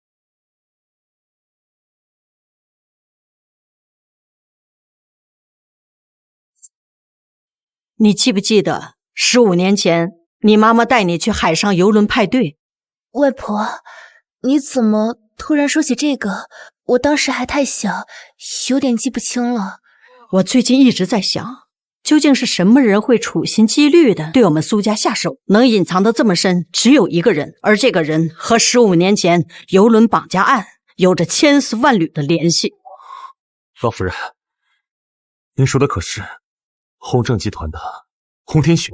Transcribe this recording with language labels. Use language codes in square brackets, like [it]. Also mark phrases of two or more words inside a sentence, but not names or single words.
[zh] 你记不记得15年前你妈妈带你去海上游轮派对？外婆，你怎么突然说起这个？我当时还太小，有点记不清了。我最近一直在想，究竟是什么人会处心積慮的對我們蘇家下手？能隱藏得這麼深，只有一個人，而這個人和15年前郵輪綁架案有着千絲萬縷的聯繫。老夫人，您說的可是宏正集團的洪天雄？